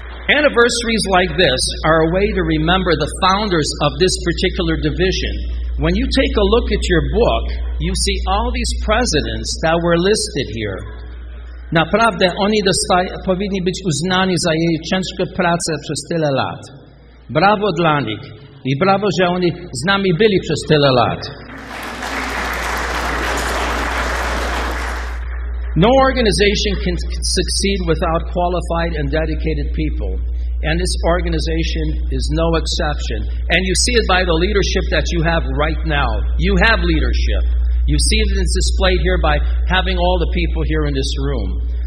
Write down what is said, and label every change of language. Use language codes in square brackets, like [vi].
[en] Anniversaries like this are a way to remember the founders of this particular division. When you take a look at your book, you see all these presidents that were listed here. [pl] Naprawdę oni powinni być uznani za jej ciężką pracę przez tyle lat. Brawo dla nich i brawo, że oni z nami byli przez tyle lat. [en] No organization can succeed without qualified and dedicated people. And this organization is no exception. And you see it by the leadership that you have right now. You have leadership. You see it displayed here by having all the people here in this room.